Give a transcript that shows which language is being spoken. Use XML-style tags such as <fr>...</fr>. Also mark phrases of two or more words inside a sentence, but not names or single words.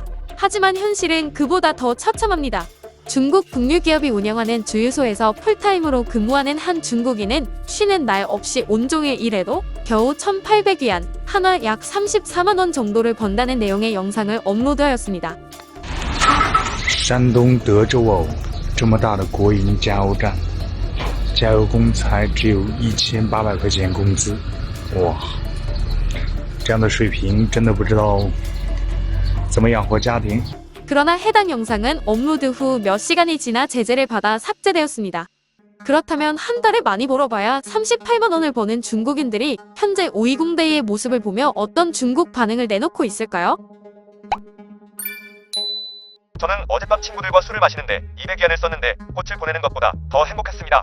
<ko>하지만 현실은 그보다 더 처참합니다. 중국 국유기업이 운영하는 주유소에서 풀타임으로 근무하는 한 중국인은 쉬는 날 없이 온종일 일해도 겨우 1,800위안, 한화 약 34만 원 정도를 번다는 내용의 영상을 업로드하였습니다.</ko> <zh>山东德州哦，这么大的国营加油站，加油工才只有1800块钱工资，哇，这样的水平真的不知道怎么养活家庭。</zh> <ko>그러나 해당 영상은 업로드 후 몇 시간이 지나 제재를 받아 삭제되었습니다. 그렇다면 한 달에 많이 벌어봐야 38만 원을 버는 중국인들이 현재 520데이의 모습을 보며 어떤 중국 반응을 내놓고 있을까요? 저는 어젯밤 친구들과 술을 마시는데 200위안을 썼는데 꽃을 보내는 것보다 더 행복했습니다.</ko>